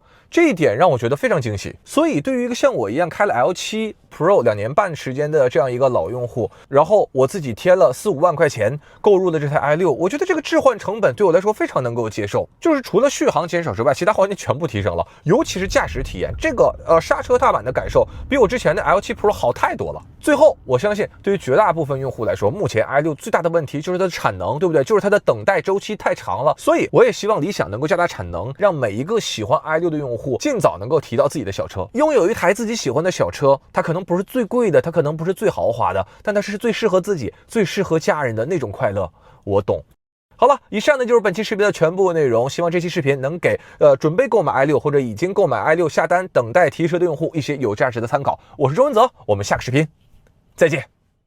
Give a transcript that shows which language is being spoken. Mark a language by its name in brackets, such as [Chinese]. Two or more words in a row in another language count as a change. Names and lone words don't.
[Chinese] 這一點讓我覺得非常驚喜。所以對於一個像我一樣開了 L7 Pro 2年半時間的這樣一個老用戶，然後我自己添了4-5萬塊錢購入了這台 i6， 我覺得這個置換成本對我來說非常能夠接受。就是除了續航減少之外，其他環節全部提升了，尤其是駕駛體驗，這個剎車踏板的感受比我之前的 L7 Pro 好太多了。最後我相信對於絕大部分用戶來說，目前 i6 最大的問題就是它的產能，對不對？就是它的等待周期太長了。所以我也希望理想能夠加大產能，讓每一個喜歡 i6 的用戶盡早能夠提到自己的小車，擁有一台自己喜歡的小車。它可能不是最貴的，它可能不是最豪華的，但它是最適合自己、最適合家人的那種快樂，我懂。好了，以上呢就是本期視頻的全部內容，希望這期視頻能給準備購買 i6 或者已經購買 i6 下單等待提車的用戶一些有價值的參考。我是周文澤，我們下個視頻再見。